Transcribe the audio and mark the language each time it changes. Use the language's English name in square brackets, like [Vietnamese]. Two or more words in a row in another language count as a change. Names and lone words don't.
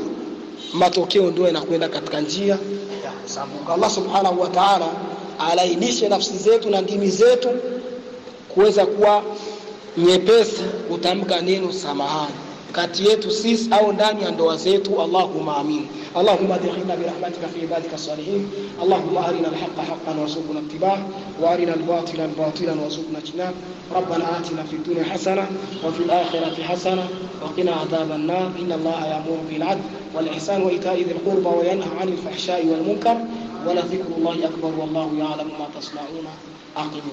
[Swahili] Matokeo ndio yanakwenda katika njia ya kusambuka. Allah [Arabic] سبحانه وتعالى [Swahili] alainishe nafsi zetu na ndimi zetu kuweza kuwa nyepesi kutamka neno samahani kati yetu sisi au ndani ya ndoa zetu. [Arabic] اللهم آمين. اللهم ادخلنا برحمتك في عبادك الصالحين. اللهم أرنا الحق حقا وارزقنا اتباعه وأرنا الباطل باطلا وارزقنا اجتنابه. ربنا آتنا في الدنيا حسنة وفي الآخرة حسنة وقنا عذاب النار. إن الله يأمر بالعدل والإحسان وإيتاء ذي القربى وينهى عن الفحشاء والمنكر ولذكر الله أكبر والله يعلم ما تصنعون.